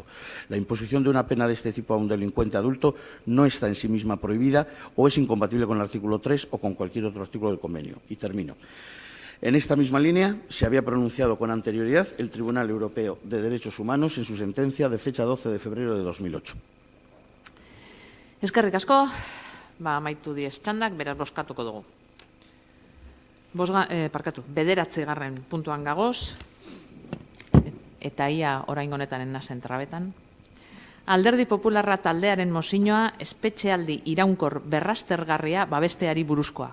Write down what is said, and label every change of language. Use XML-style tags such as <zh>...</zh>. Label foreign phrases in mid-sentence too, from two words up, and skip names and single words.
<es>La imposición de una pena de este tipo a un delincuente adulto no está en sí misma prohibida o es incompatible con el artículo 3 o con cualquier otro artículo del convenio. Y termino. En esta misma línea se había pronunciado con anterioridad el Tribunal Europeo de Derechos Humanos en su sentencia de fecha 12 de febrero de 2008.</es> <eu>Eskerrik asko, amaitu diez txandak, beraz bozkatuko dugu. Bederatzigarren puntuan gagoz, eta ia orain honetan ennazen trabetan. Alderdi Popularra taldearen mozioa espetxealdi iraunkor berraztergarria babesteari buruzkoa.</eu>